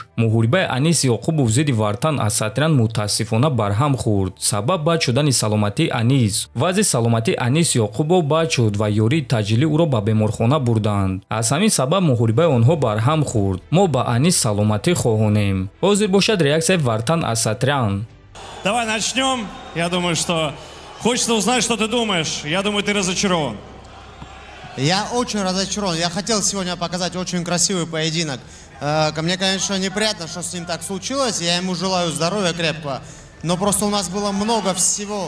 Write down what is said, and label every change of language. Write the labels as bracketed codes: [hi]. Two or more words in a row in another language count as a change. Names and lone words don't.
[tg] Муҳорибаи Анис Ёқубов зидди Вартан Асатрян мутаассифона барҳам хӯрд. Сабаб баъд шудани саломатии Анис. Вазъи саломатии Анис Ёқубов баъд шуд ва ёрии таъҷилӣ ӯро ба беморхона бурданд. Аз ҳамин сабаб муҳорибаи онҳо барҳам хӯрд. Мо ба Анис саломатӣ хоҳонем. Ҳозир бошад реаксияи Вартан Асатрян. [ru] Давай начнем. Я думаю, что хочется узнать, что ты думаешь. Я думаю, ты разочарован. Я очень разочарован. Я хотел сегодня показать очень красивый поединок. Мне, конечно, неприятно, что с ним так случилось. Я ему желаю здоровья крепкого. Но просто у нас было много всего.